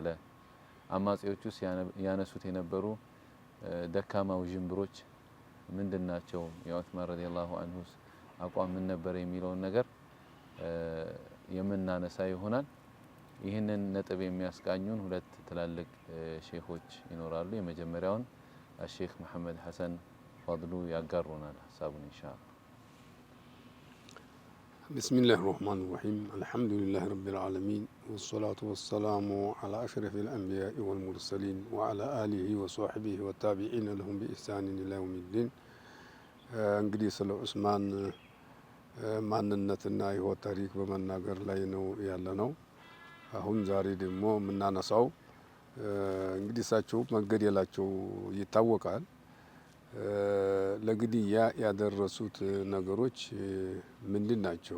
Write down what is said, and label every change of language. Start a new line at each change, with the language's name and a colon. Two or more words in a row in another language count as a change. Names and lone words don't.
Amharic: አማጺዎቹ ያነሱት የነበሩ ደካማ ውዥንብሮች ምንድናቸው? የዑስማን
Arabic: رضي الله عنه
Amharic: አቋም ምን ነበር የሚለውን ነገር የምናነሳ ይሆናል። ይህንን ነጥብ የሚያስቃኙን ሁለት ትላልቅ ሼኾች ይኖራሉ። የመጀመሪያውን الشيخ محمد حسن فضل ያጋሩናል ሐሳቡን ኢንሻአላህ።
Arabic: بسم الله الرحمن الرحيم الحمد لله رب العالمين والصلاة والسلام على أشرف الأنبياء والمرسلين وعلى آله وصحبه والتابعين لهم بإحسان إلى يوم الدين.
Amharic: እንግዲህ ስለ ዑስማን ማንነትና የህይወት ታሪክ በመናገር ላይ ነው ያለነው። አሁን ዛሬ ደግሞ የምናነሳው እንግዲህ እሳቸው መገደላቸው ይታወቃል። ለግድያ ያደረሱት ነገሮች ምንድን ናቸው?